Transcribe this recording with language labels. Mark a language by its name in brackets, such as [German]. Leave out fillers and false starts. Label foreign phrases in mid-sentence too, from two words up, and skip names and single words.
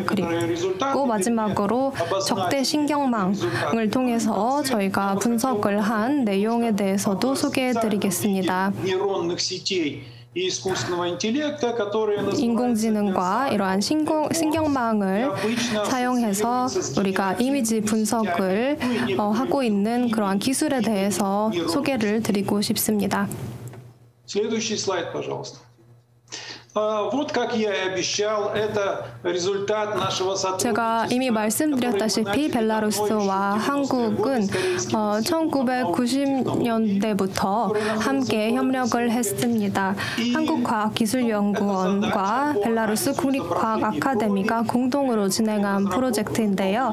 [Korean] 그리고 마지막으로 적대 신경망을 통해서 저희가 분석을 한 내용에 대해서도 소개해드리겠습니다. 인공지능과 이러한 신경망을 사용해서 우리가 이미지 분석을 하고 있는 그러한 기술에 대해서 소개를 드리고 싶습니다. [Russian] Следующий слайд, пожалуйста. Вот как я и обещал, это результат нашего сотрудничества. [Korean] 제가 이미 말씀드렸다시피 벨라루스와 한국은 1990년대부터 함께 협력을 했습니다. 한국과학기술연구원과 벨라루스 국립과학 아카데미가 공동으로 진행한 프로젝트인데요.